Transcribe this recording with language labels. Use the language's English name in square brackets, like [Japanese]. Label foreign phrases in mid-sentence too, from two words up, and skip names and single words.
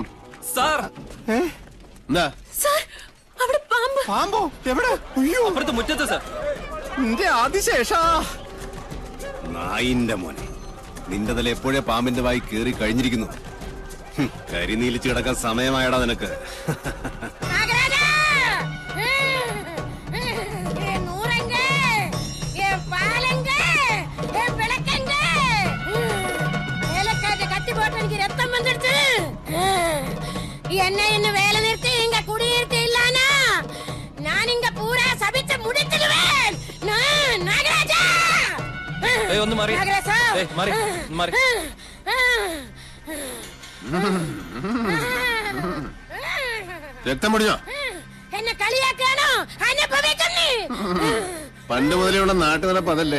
[Malayalam] എന്താ? പാമ്പോ? എവിടെ? അയ്യോ, അപ്പുറത്ത് മുറ്റത്ത് സർ. നിന്റെ ആദിശേഷാ. നായിന്റെ മോനെ, നിന്റെ തല എപ്പോഴേ പാമ്പിന്റെ വായി കേറി കഴിഞ്ഞിരിക്കുന്നു. കരിനീലിച്ച് കിടക്കാൻ സമയമായടാ നിനക്ക്. [Tamil] என்ன இன்னும் வேலை நிறுத்தி இங்க குடியிருக்க இல்லானா நான் இங்க பூரா சபிச்சு முடிச்சிடுவேன். நாகராஜா, [Malayalam] ഏയ് ഒന്ന് മാറി. ഏയ് മാറി മാറി. രക്തം പൊടിഞ്ഞോ? എന്നെ കളിയാക്കാണോ? അനുഭവിക്കുന്നേ. പണ്ട് മുതലുള്ള നാട്ടുനടപ്പ് അതല്ലേ.